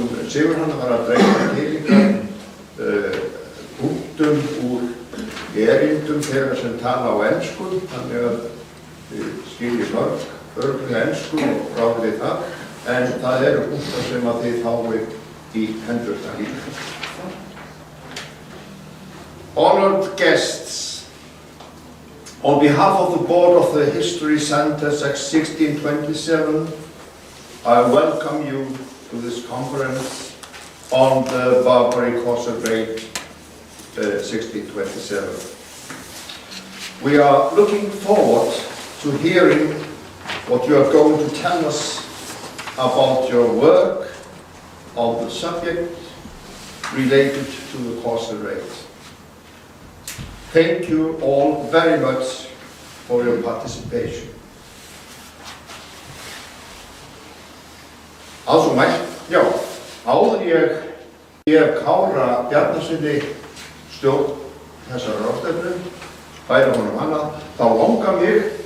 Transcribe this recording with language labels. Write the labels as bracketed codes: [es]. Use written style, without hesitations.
[is] Sigurhanna var að dreifa til ykkar punktum úr erindum þeirra sem tala á ensku, þannig að þið skiljið örugglega ensku og ráðið við það, en það eru punktar sem að þið fáið í hendurnar líka. [en] Honored guests, on behalf of the board of the History Center 1627, I welcome you to this conference on the Barbary Crosser Raid 1627. We are looking forward to hearing what you are going to tell us about your work on the subject related to the Crosser Raid. Thank you all very much for your participation. [is] Já, áður ég Kára Bjarnasyni stjórn þessar ráðstefnu, færa honum hana, þá langar mig